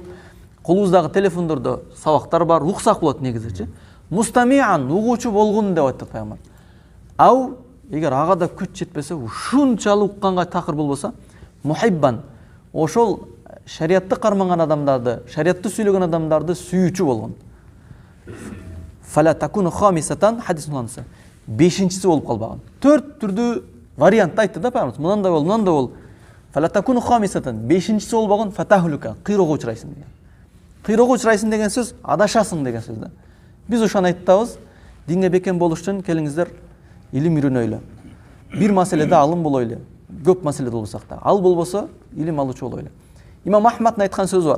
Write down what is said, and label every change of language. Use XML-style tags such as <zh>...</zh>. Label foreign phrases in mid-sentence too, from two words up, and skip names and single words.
<ky>Колубуздагы телефондордо сабактар бар, уксак болот негизичи. Мустамиан, угуучу болгон деп айтты Пайгамбар. Ау, эгер ага да күч жетпесе, ушунчалык укканга такыр болбосо, мухиббан, ошол шариатты карманган адамдарды, шариатты сүйлөгөн адамдарды сүйүүчү болгон.</ky> <ar>فلا تكونوا خامسا,</ar> <ky>хадис нуансы. Бешинчиси болуп калбаган. Төрт түрдүү вариант айтты да Пайгамбар. Мындан да бол, мындан да бол.</ky> <ar>فلا تكونوا خامسا,</ar> <ky>бешинчиси болбогон фатахлука, кыйроого учурайсың деген. Кыйроого учурайсың деген сөз адашасың деген сөз да. Биз ошону айтабыз. Динге бекем болуш үчүн келиңиздер, илим үйрөнөйлү. Бир маселеде алым болойлу. Көп маселеде болсак да. Ал болбосо илим алуучу болойлу. Имам Ахмадтын айткан сөзү бар.</ky>